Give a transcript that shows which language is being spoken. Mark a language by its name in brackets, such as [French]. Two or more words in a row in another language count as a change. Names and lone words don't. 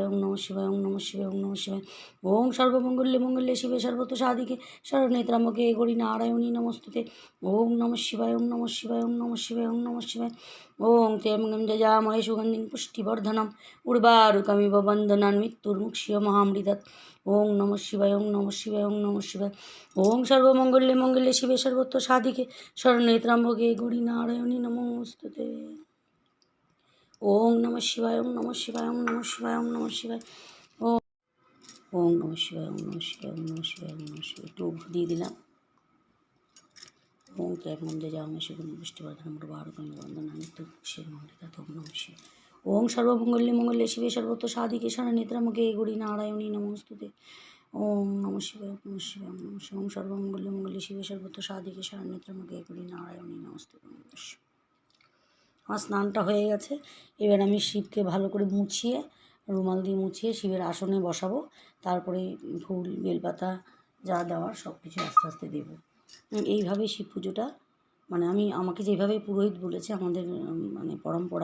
[Sanskrit] ओम नमः शिवाय ओम नमः शिवाय ओम नमः शिवाय ओम सर्वमंगल्ये मंगल्ये शिवे सर्वतो साधिके शरण्ये त्र्यंबके गौरी नारायणी नमोस्तुते ओम नमः शिवाय ओम नमः शिवाय ओम नमः शिवाय ओम नमः शिवाय ओम त्र्यंबकं यजामहे सुगन्धिं पुष्टिवर्धनम् उर्वारुकमिव बन्धनान् मृत्युर्मुक्षीयमामृतात् ओम नमः शिवाय ओम नमः शिवाय ओम नमः शिवाय ओम सर्वमंगल्ये मंगल्ये शिवे सर्वतो साधिके शरण्ये त्र्यंबके गौरी नारायणी नमोस्तुते ओम नमः शिवाय ओम नमः शिवाय ओम नमः शिवाय ओम नमः शिवाय ओम ओम नमः शिवाय ओम नमः शिवाय ओम नमः शिवाय ओम नमः शिवाय [Bangla] একটু দিয়ে দিলাম [Sanskrit] ओम त्र्यंबकं यजामहे सुगन्धिं पुष्टिवर्धनम् उर्वारुकमिव बन्धनान् मृत्युर्मुक्षीयमामृतात् ओम नमः शिवाय ओम सर्वमंगल्ये मंगल्ये शिवे सर्वतो साधिके शरण्ये त्र्यंबके गौरी नारायणी नमोस्तुते ओम नमः शिवाय ओम नमः शिवाय ओम नमः शिवाय ओम सर्वमंगल्ये मंगल्ये शिवे सर्वतो साधिके शरण्ये त्र्यंबके गौरी नारायणी नमोस्तुते ओम नमः शिवाय। [Bangla] আমার স্নানটা হয়ে গেছে, এবার আমি শিবকে ভালো করে মুছিয়ে রুমাল দিয়ে মুছিয়ে শিবের আসনে বসাবো, তারপরে ফুল বেলপাতা যা দেওয়ার সব কিছু আস্তে আস্তে দেবো। এইভাবেই শিব পুজোটা মানে আমাকে যেভাবে পুরোহিত বলেছে আমাদের মানে পরম্পরা।